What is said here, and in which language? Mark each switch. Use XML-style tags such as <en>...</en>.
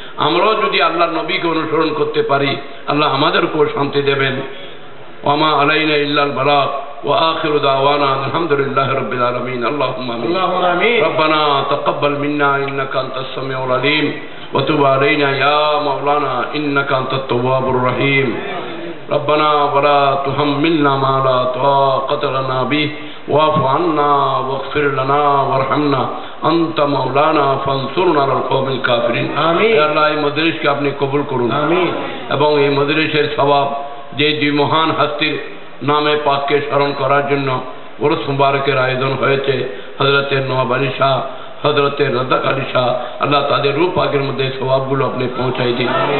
<bn>আমরাও যদি আল্লাহর নবীকে অনুসরণ করতে পারি, আল্লাহ আমাদেরকেও শান্তি দেবেন।</bn> <ar>ওয়ামা আলাইনা ইল্লাল বালাগ ওয়া আখিরু দাওয়ানা আলহামদুলিল্লাহি রাব্বিল আলামিন। আল্লাহুম্মা আমিন। রব্বানা তাকাব্বাল মিন্না ইন্নাকা আনতাস সামিউল আলিম ওয়া তুব আলাইনা ইয়া মাওলানা ইন্নাকা আনতাত তাওয়াবুর রহিম। ربنا ولا تحملنا ما لا طاقة لنا به واعف عنا واغفر لنا وارحمنا أنت مولانا فانصرنا على القوم الكافرين آمين।</ar> <bn>আল্লাহ এই মজলিসকে আপনি কবুল করুন আমিন। এবং এই মজলিসের সওয়াব যে দুই মহান হস্তির নামে পাককে স্মরণ করার জন্য ওরস মুবারকের আয়োজন হয়েছে, হযরতে নওয়াব আলী শাহ, হযরতে রাজ্জাক আলী শাহ, আল্লাহ তাদের রূহ পাকের মধ্যে সওয়াবগুলো আপনি পৌঁছাই দিন।</bn>